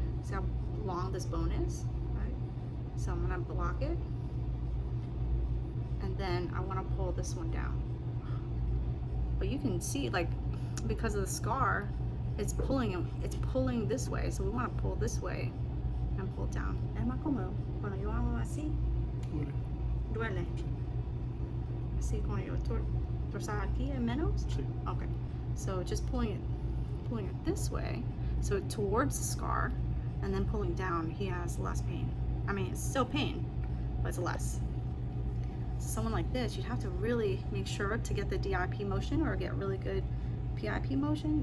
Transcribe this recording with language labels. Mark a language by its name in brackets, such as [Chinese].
[English] See how long this bone is, right? So I'm gonna block it, and then I want to pull this one down. But you can see, like, because of the scar, it's pulling this way. So we want to pull this way and pull down. [Spanish] Es más cómodo cuando yo hago así. Duele. Así cuando yo torsar aquí es menos. Sí. [English] Okay. So just pulling it this way, so towards the scar, and then pulling down, he has less pain. I mean, it's still pain, but it's less. So someone like this, you'd have to really make sure to get the DIP motion or get really good PIP motion.